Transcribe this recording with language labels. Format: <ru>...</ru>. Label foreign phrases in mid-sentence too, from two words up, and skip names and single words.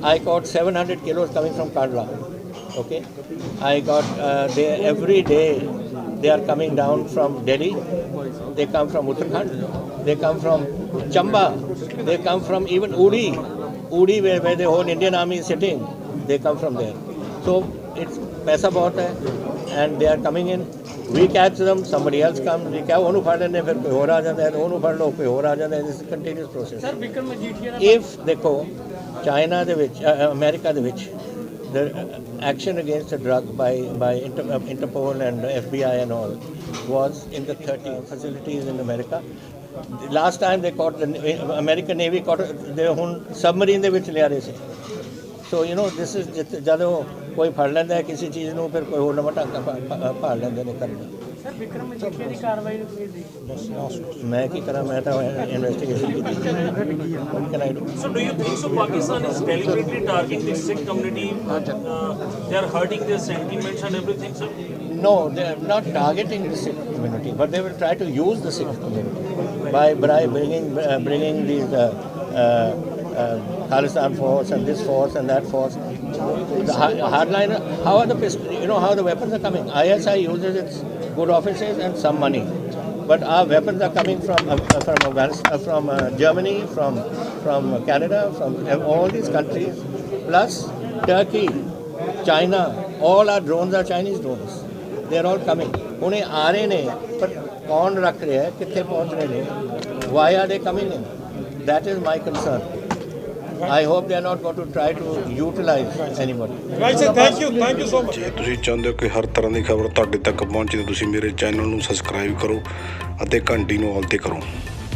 <en>I got 700 kilos coming from Kandla. Okay, I got every day they are coming down from Delhi. They come from Uttarakhand. They come from Chamba. They come from even Uri, where the whole Indian army is sitting. They come from there. So it's</en> <hi>पैसा बहुत है,</hi> <en>and they are coming in. We catch them, somebody else comes, we catch,</en> <pa>ਉਹਨੂੰ ਫੜ ਲੈਂਦੇ ਫਿਰ ਕੋਈ ਹੋਰ ਆ ਜਾਂਦਾ ਹੈ, ਉਹਨੂੰ ਫੜ ਲਓ ਕੋਈ ਹੋਰ ਆ ਜਾਂਦਾ ਹੈ,</pa> <en>this is continuous process. Sir, ਵਿਕਰਮ ਮਜੀਠੀਆ if</en> <pa>ਦੇਖੋ ਚਾਈਨਾ ਦੇ ਵਿੱਚ ਅਮਰੀਕਾ ਦੇ ਵਿੱਚ</pa> <en>the action against the drug by Interpol and FBI and all was in the 30 facilities in America. Last time they caught the American Navy caught they</en> <pa>ਹੁਣ submarine ਦੇ ਵਿੱਚ ਲਿਆ ਰਹੇ ਸੀ.</pa> <en>So you know this is ਜਦੋਂ ਕੋਈ ਫੜ ਲੈਂਦਾ ਹੈ ਕਿਸੇ ਚੀਜ਼ ਨੂੰ ਫਿਰ ਕੋਈ ਹੋਰ ਨਵਾਂ ਢੰਗ ਭਾਲ ਲੈਂਦੇ ਨੇ ਕਰਨਾ.</en> <pa>ਸਰ ਵਿਕਰਮ ਮਜੀਠੀਆ ਦੀ ਕਾਰਵਾਈ ਨੂੰ ਕਿਵੇਂ ਦੇਖਦੇ? ਮੈਂ ਕੀ ਕਰਾਂ, ਮੈਂ ਤਾਂ ਇਨਵੈਸਟੀਗੇਸ਼ਨ ਕੀਤੀ.</pa> <en>What can I do? So do you think so Pakistan is deliberately targeting the Sikh community? They are hurting their sentiments and everything, sir? No, they are not targeting the Sikh community, but they will try to use the Sikh community by bringing these Khalistan force and this force and that force. The hardliner, how are the pistols, you know how the weapons are coming? ISI uses its good offices and some money, but our weapons are coming from Afghanistan, from Germany, from Canada, from all these countries, plus Turkey, China. All our drones are Chinese drones. They are all coming.</en> <hi>उन्हें आ रहे ने पर कौन रख रहे हैं, कितने पहुंच रहे हैं?</hi> <en>Why are they coming in? That is my concern. I hope they are not going to try to utilize anybody. Right, sir. Thank you so much.</en> <pa>ਜੇ ਤੁਸੀਂ ਚਾਹੁੰਦੇ ਹੋ ਕਿ ਹਰ ਤਰ੍ਹਾਂ ਦੀ ਖਬਰ ਤੁਹਾਡੇ ਤੱਕ ਪਹੁੰਚੇ ਤਾਂ ਤੁਸੀਂ ਮੇਰੇ ਚੈਨਲ ਨੂੰ ਸਬਸਕ੍ਰਾਈਬ ਕਰੋ ਅਤੇ ਘੰਟੀ ਨੂੰ ਆਲ ਤੇ ਕਰੋ.</pa>